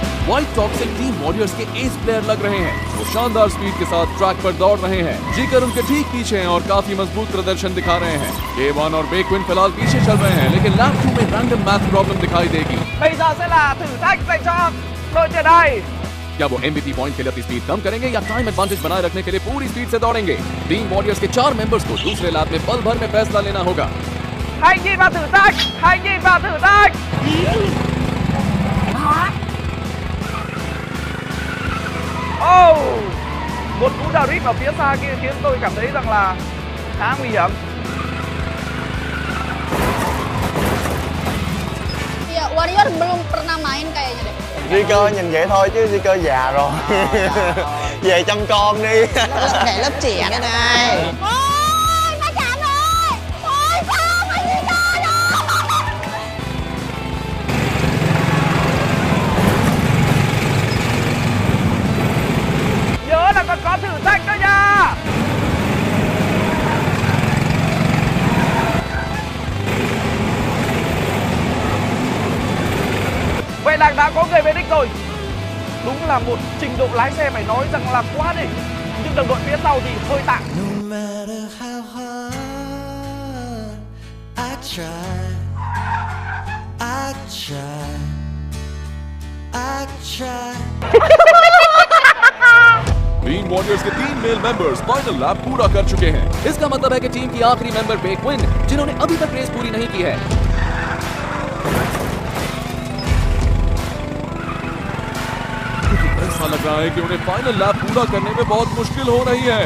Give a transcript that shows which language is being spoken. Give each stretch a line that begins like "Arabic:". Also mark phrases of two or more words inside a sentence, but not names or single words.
Hindi: व्हाइट टॉक्सिक टीम वॉरियर्स के
English: ace player
Hindi: लग रहे हैं। वो शानदार स्पीड के साथ ट्रैक पर दौड़ रहे हैं। जिकर उनके ठीक पीछे हैं और काफी मजबूत प्रदर्शन दिखा रहे हैं। K1 और बेक्विन फिलहाल पीछे चल रहे हैं, लेकिन लैप 2 में
English: random math problem
Hindi: दिखाई देगी।
Vietnamese: Bây giờ sẽ là thử thách dành cho đội tiền này.
Hindi: क्या वो MVP पॉइंट के लिए अपनी स्पीड कम करेंगे या
English: time advantage
Hindi: बनाए रखने के लिए पूरी स्पीड से दौड़ेंगे? टीम वॉरियर्स के 4 मेंबर्स को दूसरे लैप में पल भर में फैसला लेना होगा।
Vietnamese: Hãy nhìn vào thử thách, hãy nhìn vào thử thách. Oh, một cú đào rít ở phía xa kia khiến tôi cảm thấy rằng là khá nguy hiểm.
Indonesian: Iya, Warrior belum pernah main kayaknya deh.
Vietnamese: Zico nhìn vậy thôi chứ Zico già rồi. Về chăm con đi. Để lớp trẻ đây này. Ôi, nó chạm rồi. Ôi, sao mà đi cho được. Nhớ là còn có thử thách đó nha. Vậy là đã có người về đích rồi. Đúng là một trình độ lái xe phải nói rằng là quá đỉnh. Nhưng đồng đội phía sau thì hơi tạm.
English: No matter how hard I try, I try, I try.
Hindi: टीम वॉरियर्स के 3
English: male members final lap
Hindi: पूरा कर चुके हैं। इसका मतलब है कि टीम की आखिरी मेंबर बेक्विन, जिन्होंने अभी तक रेस पूरी नहीं की है। ऐसा लग रहा है कि उन्हें
English: final lap
Hindi: पूरा करने में बहुत मुश्किल हो रही है।